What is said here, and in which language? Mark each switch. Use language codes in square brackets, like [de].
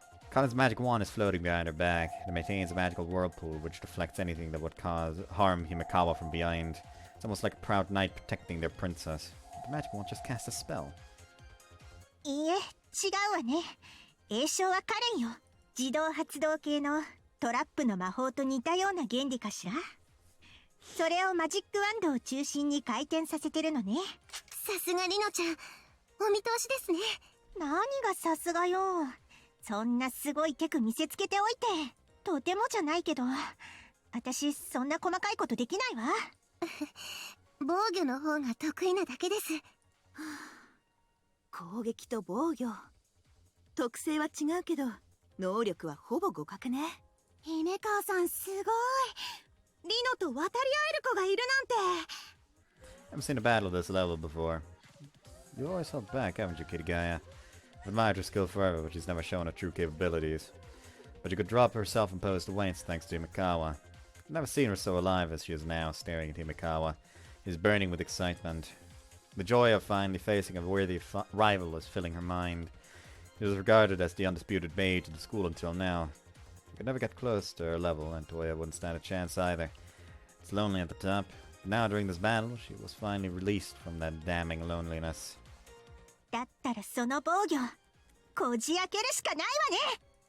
[en] Kana's magic wand is floating behind her back. It maintains a magical whirlpool which deflects anything that would harm Himikawa from behind. It's almost like a proud knight protecting their princess. But the magic wand just casts a spell. [ja] うわね。栄称はカレンよ。自動発動系のトラップの魔法と似たような原理かしら。それをマジックワンドを中心に回転させてるのね。さすがリノちゃん、お見通しですね。何がさすがよ。そんなすごいテク見せつけておいて。とてもじゃないけど、私そんな細かいことできないわ。防御の方が得意なだけです。攻撃と防御、特性は違うけど能力はほぼ互角ね。姫川さんすごい。リノと渡り合える子がいるなんて。 [en] Haven't seen a battle this level before. You always held back, haven't you, Kitty-Gaia? I've admired her skill forever, but she's never shown her true capabilities. But you could drop her self-imposed weights thanks to Himekawa. I've never seen her so alive as she is now, staring at Himekawa. He's burning with excitement. The joy of finally facing a worthy rival was filling her mind. She was regarded as the undisputed mage of the school until now. You could never get close to her level, and Toya wouldn't stand a chance either. It's lonely at the top. But now, during this battle, she was finally released from that damning loneliness. [ja] だったらその防御こじ開けるしかないわね。